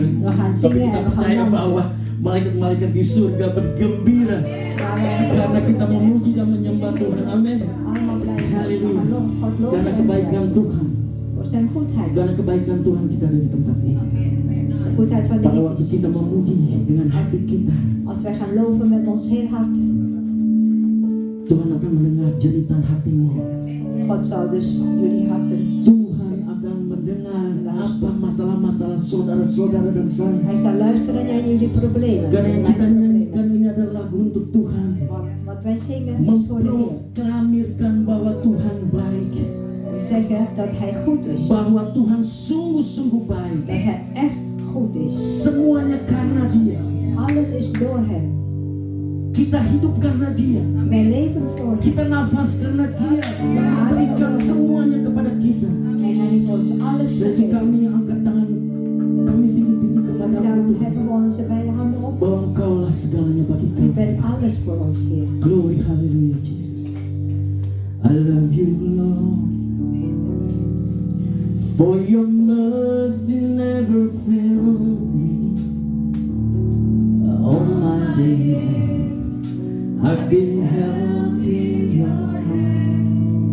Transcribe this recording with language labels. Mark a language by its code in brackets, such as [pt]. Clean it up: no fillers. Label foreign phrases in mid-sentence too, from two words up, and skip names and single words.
[id] Tapi kita percaya bahwa malaikat-malaikat di surga bergembira karena kita memuji dan menyembah Tuhan. Amin. Haleluya. Karena kebaikan Tuhan. Karena kebaikan Tuhan kita ada di tempat ini. Pada waktu kita memuji dengan hati kita, [nl] Als wij gaan loven met ons heel hart, [id] Tuhan akan mendengar jeritan hatimu. [nl] God zal dus jullie harten. [id] Tuhan akan mendengar apa masalah-masalah saudara-saudara dan saya. [nl] Hij zal luisteren naar jullie problemen. [id] Karena yang [nl] Naar [id] kita [nl] mijn [id] nyanyikan [nl] problemen. [id] ini adalah lagu untuk Tuhan. [nl] Wat Wat wij zingen is voor de Heer. [id] memproklamirkan bahwa Tuhan baik, [nl] We zeggen dat Hij goed is. [id] bahwa Tuhan sungguh-sungguh baik. [nl] Dat Hij echt goed is. [id] Semuanya karena Dia. [nl] Alles is door Hem. [id] Kita hidup karena Dia. Wij leven voor Hem. Kita nafas karena Dia. Memberikan semuanya kepada kita. [nl] En Hij heeft ons alles [id] Jadi [nl] gegeven. [id] kami angkat tangan, kami tinggi-tinggi kepadamu [nl] Daarom [id] Tuhan, [nl] heffen we onze beide handen op. [id] bahwa Engkaulah segalanya bagi [nl] U [id] kami. [nl] bent alles voor ons, Heer. [en] Glory, hallelujah, Jesus. I love you, Lord, for your mercy never failed me. All my days I've been held in your hands.